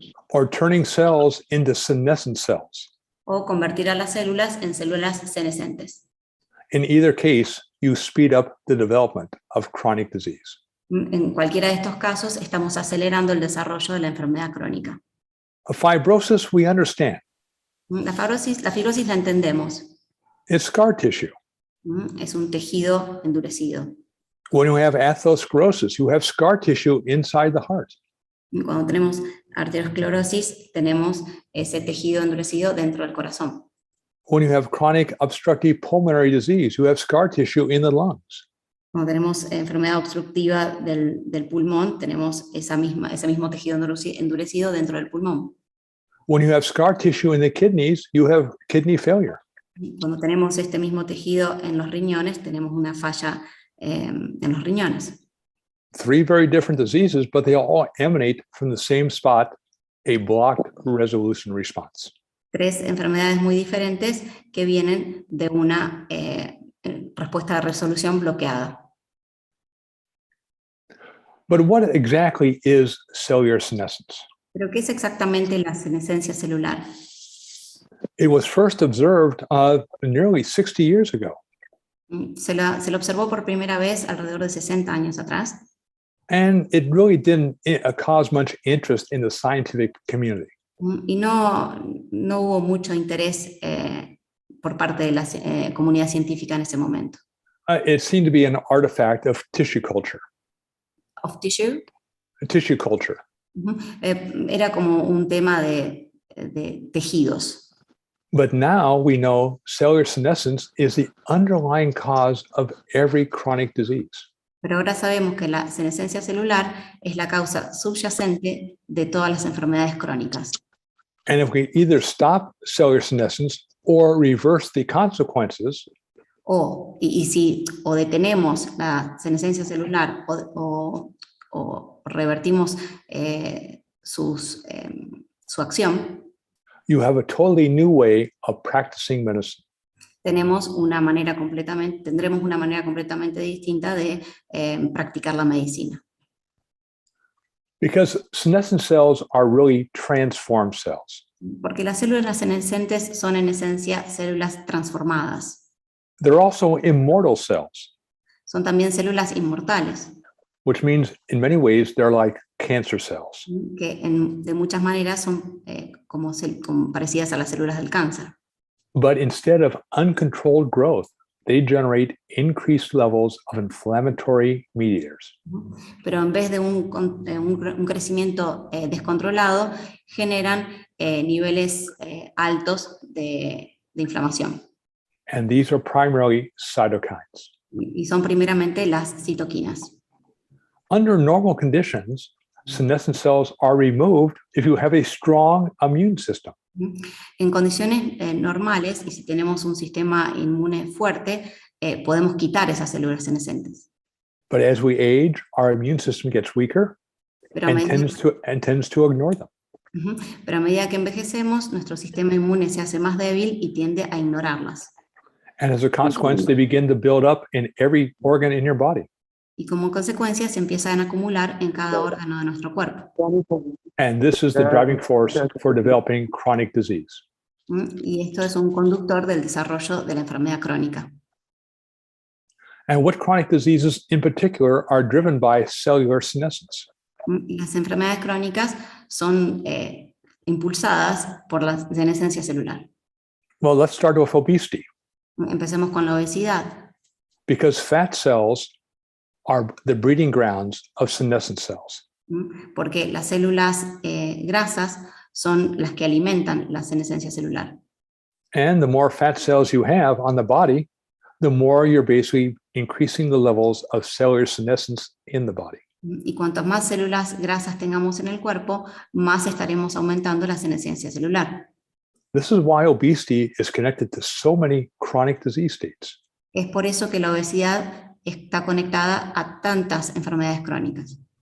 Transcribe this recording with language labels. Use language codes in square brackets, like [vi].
[en] or turning cells into senescent cells. [es] o convertir a las células en células senescentes. [en] In either case, you speed up the development of chronic disease. [es] En cualquiera de estos casos, estamos acelerando el desarrollo de la enfermedad crónica. [en] A fibrosis, we understand. [es] La fibrosis la entendemos. [en] It's scar tissue. [es] Es un tejido endurecido. [en] When you have atherosclerosis, you have scar tissue inside the heart. [es] Cuando tenemos arteriosclerosis, tenemos ese tejido endurecido dentro del corazón. [en] When you have chronic obstructive pulmonary disease, you have scar tissue in the lungs. [es] Cuando tenemos enfermedad obstructiva del pulmón, tenemos ese mismo tejido endurecido dentro del pulmón. [en] When you have scar tissue in the kidneys, you have kidney failure. [es] Cuando tenemos este mismo tejido en los riñones, tenemos una falla en los riñones. [en] 3 very different diseases, but they all emanate from the same spot, a blocked resolution response. [es] 3 enfermedades muy diferentes que vienen de una respuesta de resolución bloqueada. [en] But what exactly is cellular senescence? [es] ¿Pero qué es exactamente la senescencia celular? [en] It was first observed nearly 60 years ago. [es] Se lo observó por primera vez alrededor de 60 años atrás. [en] And it really didn't cause much interest in the scientific community. [es] Y no hubo mucho interés por parte de la comunidad científica en ese momento. [en] It seemed to be an artifact of tissue culture. Of tissue? Tissue culture. [es] Era como un tema de tejidos. [en] But now we know cellular senescence is the underlying cause of every chronic disease. [es] Pero ahora sabemos que la senescencia celular es la causa subyacente de todas las enfermedades crónicas. [en] And if we either stop cellular senescence or reverse the consequences, [es] si detenemos la senescencia celular o revertimos su acción, [en] you have a totally new way of practicing medicine. [es] tendremos una manera completamente distinta de practicar la medicina. [en] Because senescent cells are really transformed cells. [es] Porque las células senescentes son en esencia células transformadas. [en] They're also immortal cells, [es] Son también células inmortales, [en] which means in many ways they're like cancer cells. [es] que de muchas maneras son como parecidas a las células del cáncer. [en] But instead of uncontrolled growth, they generate increased levels of inflammatory mediators. [es] Pero en vez de un crecimiento descontrolado, generan niveles altos de inflamación. [en] And these are primarily cytokines. [es] Y son primeramente las citoquinas. [en] Under normal conditions, senescent cells are removed if you have a strong immune system. [es] En condiciones normales, y si tenemos un sistema inmune fuerte, podemos quitar esas células senescentes. [en] But as we age, our immune system gets weaker [es] Pero a [en] and [es] medida, [en] tends to ignore them. [es] pero a medida que envejecemos, nuestro sistema inmune se hace más débil y tiende a ignorarlas. [en] And as a consequence, they begin to build up in every organ in your body. [es] Y como consecuencia se empiezan a acumular en cada órgano de nuestro cuerpo. [en] And this is the driving force for developing chronic disease. [es] Y esto es un conductor del desarrollo de la enfermedad crónica. [en] And what chronic diseases in particular are driven by cellular senescence? [es] Las enfermedades crónicas son impulsadas por la senescencia celular. [en] Well, let's start with obesity, [es] Empecemos con la obesidad, [en] because fat cells are the breeding grounds of senescent cells. [es] porque las células grasas son las que alimentan la senescencia celular. [en] And the more fat cells you have on the body, the more you're basically increasing the levels of cellular senescence in the body. [es] Y cuantas más células grasas tengamos en el cuerpo, más estaremos aumentando la senescencia celular. [en] This is why obesity is connected to so many chronic disease states. [es] Es por eso que la obesidad está conectada a tantas enfermedades crónicas.